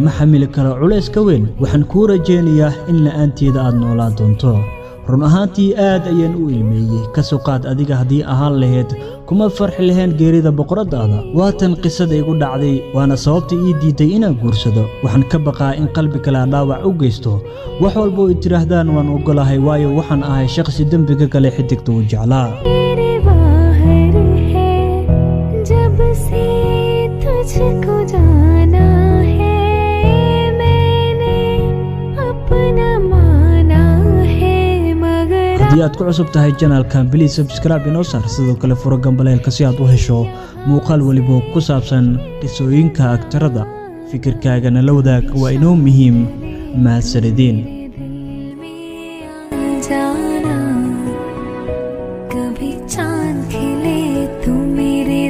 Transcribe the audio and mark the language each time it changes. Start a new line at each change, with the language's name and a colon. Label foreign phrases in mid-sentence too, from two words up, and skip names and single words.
Somali: ma xamili karo culays ka weyn waxaan kuu rajaynayaa in la'aanteeda aad noolaan doonto run ahaantii aad ayaan u ilmeeyay ka soo qaad adiga haddii ahaan lahayd kuma farxi lahayn geerida boqoradaada waatan qisada igu dhacday waana sababta ii diiday inaan guursado waxaan ka baqaa in qalbi kale dhaawac u geysto wax walba oo tiraahdaan waan ogolahay waayo waxaan ahay shakhsi dambiga kale xidigta u jeclaa
Hindi: जब से तुझको जाना है मैंने अपना माना है मगर
Somali: haddii aad ku cusub tahay channelkan
English: please subscribe
Somali: inoo saar sidoo kale furo gambaleelka si aad u hesho muuqaal waliba ku saabsan qisooyinka aktarada fikirkaagana la wadaag waa inoo muhiim mahadsanidin
Hindi: कभी चांद खिले तो मेरे